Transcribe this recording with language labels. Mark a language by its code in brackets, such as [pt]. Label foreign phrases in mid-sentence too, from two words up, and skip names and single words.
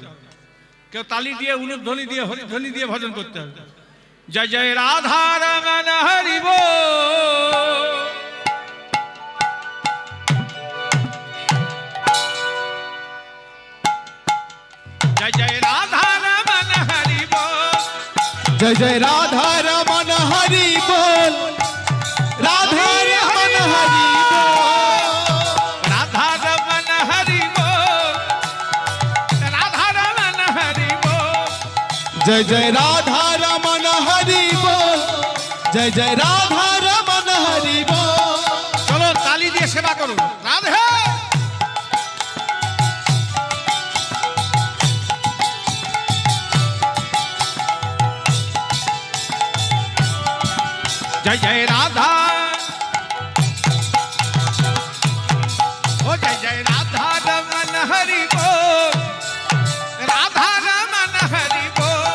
[bn] কেউ তালি দিয়ে, উলুধ্বনি দিয়ে, হরিধ্বনি দিয়ে ভজন করতে হবে। জয় জয় রাধা রমন হরি বল, জয় জয় রাধা রমন হরি বল, [hi] जय जय राधा रमन हरि बोल, राधा रमन हरि बोल, राधा रमन हरि बोल, राधा रमन हरि बोल। जय जय राधा रमन हरि बोल, जय जय राधा रमन हरि बोल। [bn] চলো তালি দিয়ে সেবা করুন। রাধে। [hi] जय जय राधा, ओ जय जय राधा रमन हरि बोल, राधा रमन हरि बोल,